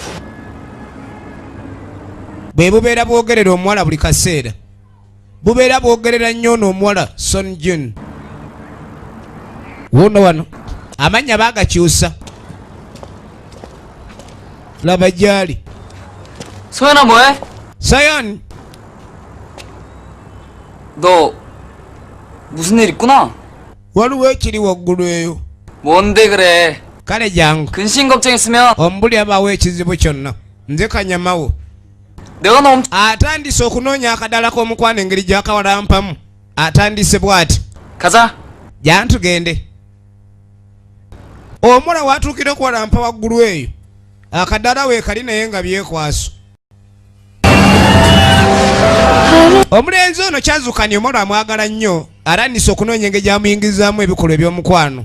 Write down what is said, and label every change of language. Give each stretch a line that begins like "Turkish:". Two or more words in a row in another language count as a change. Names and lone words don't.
Ganda: Bwe bubeera bwogerera omuwala buli kaseera, bubeera bwogerera nnyo n'omuwala Son Jun. Wuno wano amannya baagakyusa. Laba gyali.
Korean: 소연아 뭐해? Sayon, 너 무슨 일 있구나?
Ganda: waliwo ekiri waggulu eyo.
Korean: 뭔데 그래?
Ganda: Kale jangu
Korean: 근심 걱정했으면
Ganda: ombuli abaawo ekizibu kyonna. Nze kanyamawo
Korean: 내가 너
Ganda: atandise okunoonya akadala k'omukwano engeri gy'akawalampamu. Atandise bw'ati.
Korean: 가자.
Ganda: Jantugende. Omuwala watuukira okuwalampa waggulu eyo, akadala weekali naye nga byekwaso. Omulenzi ono kyazuukanye omuwala amwagala nnyo, arandise okunoonya engeri gy'amuyingizaamu ebikolwa eby'omukwano.